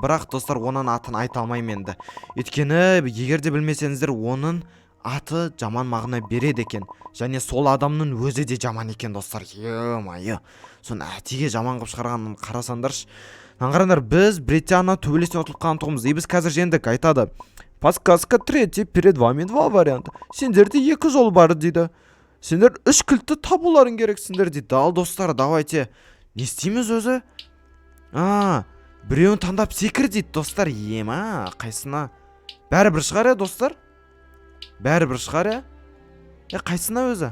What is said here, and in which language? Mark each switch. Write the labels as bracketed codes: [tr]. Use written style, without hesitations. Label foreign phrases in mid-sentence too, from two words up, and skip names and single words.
[kk] Бірақ, достар, оның атын айта алмаймын енді. Өйткені егер де білмесеңіздер, оның аты жаман мағына береді екен. Және сол адамның өзі де жаман екен, достар. [ru] Ё-майо. [kk] Соны әтеге жаман қып шығарғанын қарасаңдаршы. Қараңдар, біз Британия төбелесіне ұтылып қалған тұғымыз. Біз қазір жеңдік, айтады. [ru] Подсказка 3, перед вами 2 варианта. [kk] Сендерде 2 жол бар дейді. Сендер 3 кілтті табуларың керексіңдер дейді. Ал, достар, давайте. Не істейміз өзі? Біреуін таңдап секір дейді, достар. Қайсына? Бәрібір шығар, достар? Бәрібір шығар, қайсына өзі?